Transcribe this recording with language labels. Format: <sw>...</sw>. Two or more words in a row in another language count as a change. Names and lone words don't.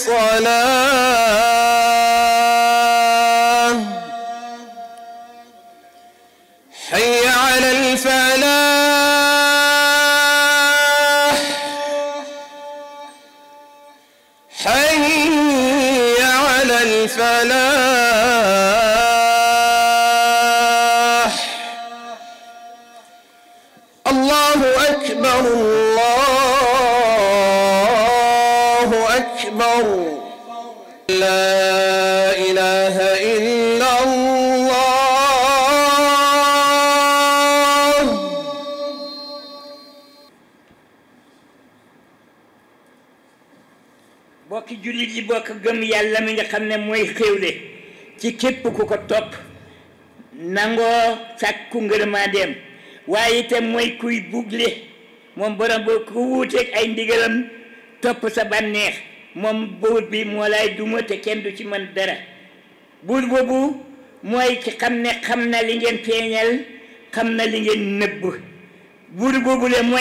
<ar>الصلاة حي على الفلاح حي على الفلاح الله أكبر الله أكبر لا إله إلا الله</ar> <wo>bokki jullit yi bokk gëm yàlla mi nga xam ne mooy xéewle ci képp ku ko topp nangoo sàkku ngërëmandeem waaye itam mooy kuy bugle moom borom boo ku wuuteeg ay ndigalam topp sa bànneex moom buur bi moo lay duma te kenn du ci mën dara buur boobu mooy ki xam ne xam na li ngeen feeñal xam na li ngeen nëbb buur boobu le mooy</wo>